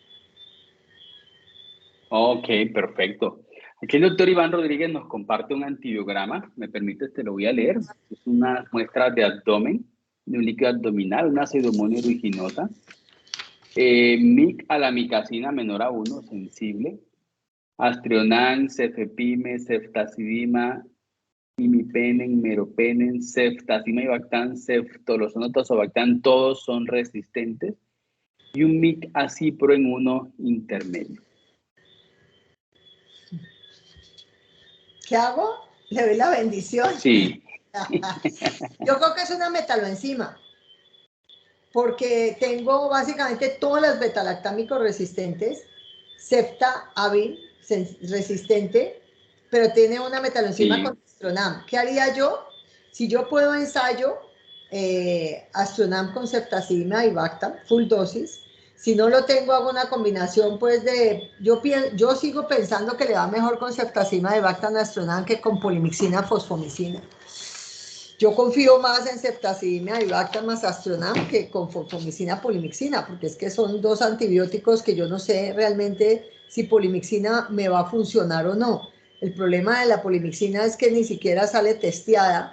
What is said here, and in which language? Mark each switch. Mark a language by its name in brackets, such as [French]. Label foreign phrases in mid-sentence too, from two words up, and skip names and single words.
[Spanish] Ok, perfecto. Aquí el doctor Iván Rodríguez nos comparte un antibiograma. ¿Me permites? Te lo voy a leer. Es una muestra de abdomen, de un líquido abdominal, una pseudomonas aeruginosa. MIC a la micacina menor a 1, sensible. Astrionan, cefepime, ceftazidima, imipenem, meropenem, ceftazima avibactam, ceftolosano tazobactam, todos son resistentes. Y un MIC a cipro en 1 intermedio. ¿Qué hago? Le doy la bendición. Sí. Yo creo que es una metaloenzima, porque tengo básicamente todas las betalactámicos resistentes, cefta-avil resistente, pero tiene una metaloenzima Sí. con astronam. ¿Qué haría yo? Si yo puedo ensayo astronam con ceftazidime avibactam, full dosis. Si no lo tengo, hago una combinación, pues, yo sigo pensando que le va mejor con ceftazidime avibactam astronam que con polimixina fosfomicina. Yo confío más en ceftazidime avibactam más astronam que con fosfomicina polimixina, porque es que son dos antibióticos que yo no sé realmente si polimixina me va a funcionar o no. El problema de la polimixina es que ni siquiera sale testeada.